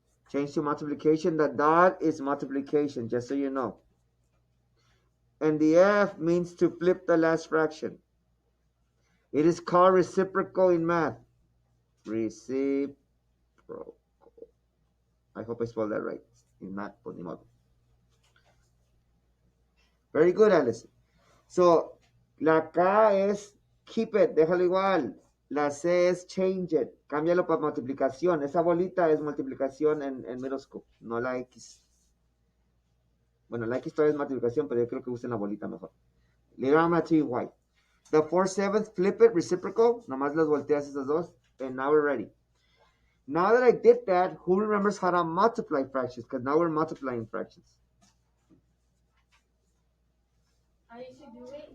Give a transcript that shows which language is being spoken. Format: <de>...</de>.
<en>Change to multiplication. The dot is multiplication, just so you know. And the F means to flip the last fraction. It is called reciprocal in math. Reciprocal. I hope I spelled that right. In math,</en> <es>por ni modo.</es> <en>Very good, Alice.</en> <es>So, la K es</es> <en>keep it,</en> <es>déjalo igual. La C es</es> <en>change it,</en> <es>cámbialo para multiplicación. Esa bolita es multiplicación en middle school, no la X. Bueno, la X todavía es multiplicación, pero yo creo que usen la bolita mejor.</es> <en>Later I'm going to tell you why. The 4/7, flip it, reciprocal.</en> <es>Nomás las volteas esas dos.</es> <en>And now we're ready. Now that I did that, who remembers how to multiply fractions? Because now we're multiplying fractions. I used to do it.</en>